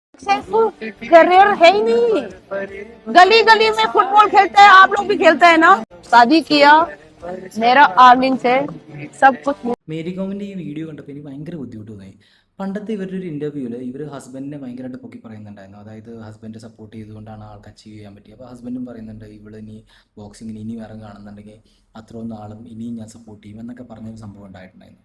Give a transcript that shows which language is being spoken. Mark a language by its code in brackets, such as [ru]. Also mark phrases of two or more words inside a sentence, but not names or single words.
[hi] सक्सेसफुल करियर है ही नहीं। गली गली में फुटबॉल खेलते हैं, आप लोग भी खेलते हैं ना। शादी किया मेरा आर्निंग से सब कुछ। [ml] മേരി കോമിൻ്റെ ഈ വീഡിയോ കണ്ടപ്പോൾ എനിക്ക് ഭയങ്കര ബുദ്ധിമുട്ട് തോന്നി. പണ്ടത്തെ ഇവരുടെ ഒരു ഇൻ്റർവ്യൂവിൽ ഇവർ ഹസ്ബൻഡിനെ ഭയങ്കരമായിട്ട് പൊക്കി പറയുന്നുണ്ടായിരുന്നു. അതായത് ഹസ്ബൻഡ് സപ്പോർട്ട് ചെയ്തുകൊണ്ടാണ് ആൾക്ക് അച്ചീവ് ചെയ്യാൻ പറ്റിയത്. അപ്പോൾ ഹസ്ബൻഡും പറയുന്നുണ്ട് ഇവിടെ ഇനി ബോക്സിങ്ങിന് ഇനിയും ഇറങ്ങുകയാണെന്നുണ്ടെങ്കിൽ അത്രയും നാളും ഇനിയും ഞാൻ സപ്പോർട്ട് ചെയ്യും എന്നൊക്കെ പറഞ്ഞൊരു സംഭവം ഉണ്ടായിട്ടുണ്ടായിരുന്നു.